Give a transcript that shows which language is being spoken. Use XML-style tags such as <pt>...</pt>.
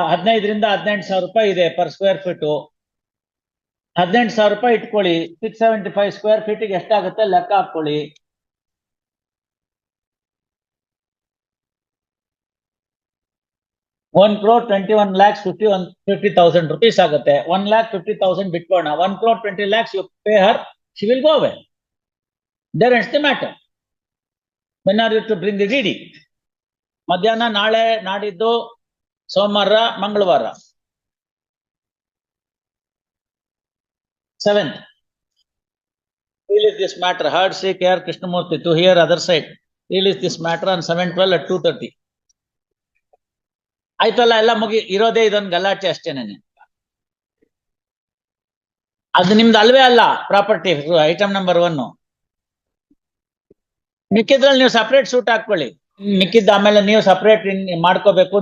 <kn>15,000 ರಿಂದ 18,000 ರೂಪಾಯಿ ಇದೆ ಪರ್ ಸ್ಕ್ವೇರ್ ಫೀಟು. 18,000 ರೂಪಾಯಿ ಇಟ್ಕೊಳ್ಳಿ. 675 ಸ್ಕ್ವೇರ್ ಫೀಟಿಗೆ ಎಷ್ಟಾಗುತ್ತೆ ಲೆಕ್ಕ ಹಾಕೊಳ್ಳಿ. 1,21,00,000 50,000 rupees ಆಗುತ್ತೆ. 1,50,000 ಬಿಟ್ಕೋಣ.</kn> <en>1,20,00,000 you pay her, she will go away. There ends the matter. When are you to bring the DD?</en> <kn>ಮಧ್ಯಾಹ್ನ ನಾಳೆ, ನಾಡಿದ್ದು, ಸೋಮವಾರ, ಮಂಗಳವಾರ.</kn> <en>7th. Release this matter. Heard Sri K.R. Krishnamurthy to hear other side. Release this matter on 7/12 at 2:30.</en> <kn>ಆಯ್ತಲ್ಲ, ಎಲ್ಲ ಮುಗಿ ಇರೋದೇ ಇದೊಂದು ಗಲಾಟೆ ಅಷ್ಟೇನೆ. ಅದು ನಿಮ್ದು ಅಲ್ವೇ ಅಲ್ಲ ಪ್ರಾಪರ್ಟಿ ಐಟಮ್ ನಂಬರ್ 1. ಮಿಕ್ಕಿದ್ರಲ್ಲಿ ನೀವು ಸಪರೇಟ್ ಸೂಟ್ ಹಾಕೊಳ್ಳಿ. ಮಿಕ್ಕಿದ್ದ ಆಮೇಲೆ ನೀವು ಸಪರೇಟ್ ಮಾಡ್ಕೋಬೇಕು.</kn>